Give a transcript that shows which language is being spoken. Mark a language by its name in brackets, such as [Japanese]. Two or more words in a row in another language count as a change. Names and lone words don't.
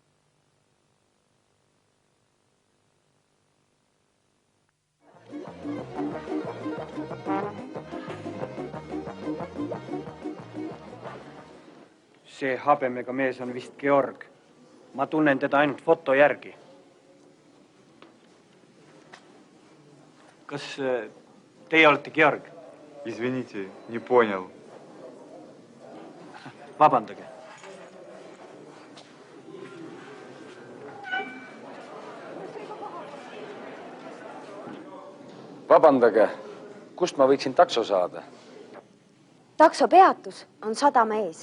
[Estonian] See habemega mees on vist Georg. Ma tunnen teda ainult foto järgi. Kas teie olete Georg? [Russian] Извините, не понял. [Estonian] Vabandage. Vabandage, kust ma võiksin takso saada? Taksopeatus on sadama ees.